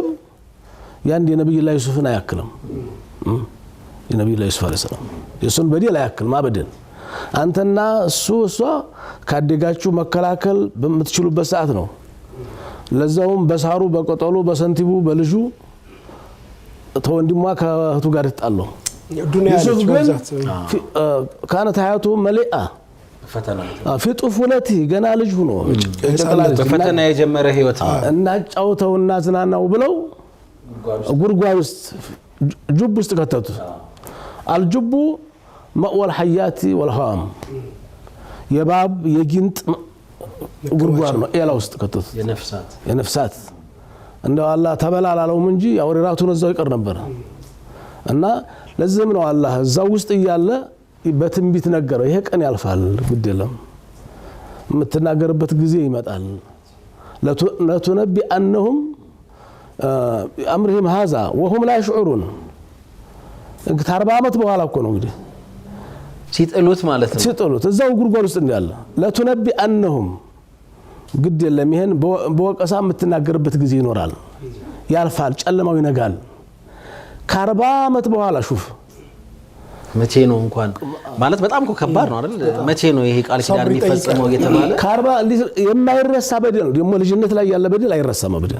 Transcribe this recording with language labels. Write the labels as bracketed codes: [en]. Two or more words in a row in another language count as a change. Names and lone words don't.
[am] ያንድ የነብዩ ላይ ዩሱፍን አያክልም የነብዩ ላይ ዩሱፍ [ar] عليه السلام [am] የሱን በደል አያክልም አበደን አንተና እሷ ካደጋችሁ መከላከል በምትችሉበት ሰዓት ነው ለዛውም በሳሩ በቀጠሉ በሰንቲቡ በልጁ ተወንድሟ ከእህቱ ጋር ይጣለው ዩሱፍ ግን [ar] كانت حياته مليئة [am] ፈተና [ar] في طفولته [am] ገና ልጅ ሆኖ በፈተና የጀመረ ህይወት እና ጫውተውና ዝናናው ብለው ጉርጓድ ውስጥ ጁብ ውስጥ ከተቱ አልጁቡ [ar] مأوى الحيات والهام يباب يجنت [am] ጉርጓድ ነው ኤላ ውስጥ ከተቱ የነፍሳት እንደው አላህ ተበላል አለው እንጂ ያው ሪራቱን እዛው ይቀር ነበር እና ለዚህም ነው አላህ እዛው ውስጥ ይያለ በትንቢት ነገረው ይሄ ቀን ያልፋል ግድለም የምትናገርበት ጊዜ ይመጣል ለቱነቢ [ar] انهم امرهم هذا وهم لا يشعرون [am] 40 አመት በኋላ እኮ ነው እንግዲህ ሲጥሉት ማለት ነው ሲጥሉት እዛው ጉርጓድ ውስጥ እንዳለ [ar] لتنبئنهم انهم [am] ግድለም ይሄን በወቀሳ የምትናገርበት ጊዜ ይኖራል ያልፋል ጨለማው ይነጋል 40 አመት በኋላ ሹፍ መቼ ነው እንኳን ማለት በጣም ከባድ ነው አይደል መቼ ነው ይሄ ቃል ኪዳን የሚፈጸመው እየተባለ 40 የማይረሳ በደል ነው ደግሞ ልጅነት ላይ ያለ በደል አይረሳም በደል